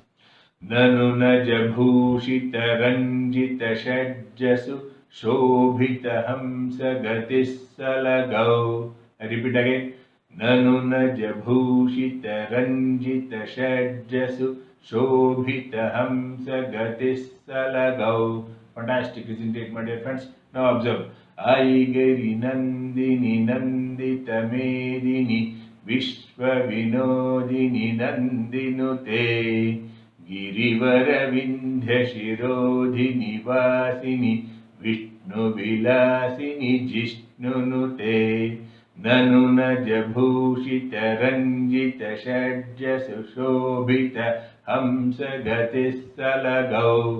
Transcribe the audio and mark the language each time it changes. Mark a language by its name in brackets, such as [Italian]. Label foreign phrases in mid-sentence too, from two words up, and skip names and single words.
[Sanskrit] ननु नज भूषित रञ्जित षड्जसु शोभित हंस गतिस् सलगौ. [English] I repeat again. [Sanskrit] ननु नज भूषित रञ्जित षड्जसु शोभित हंस गतिस् सलगौ. [English] Fantastic, isn't it, my dear friends? Now observe. [Sanskrit] अयि गिरिनन्दिनि नन्दितमेदिनि विश्वविनोदिनि नन्दिनुते गिरिवर विन्ध्य शिरोधिनि वासिनि विष्णुविलासिनि जिष्णुनुते ननु नज भूषित रञ्जित षड्ज सुशोभित हंस गतिस् सलगौ.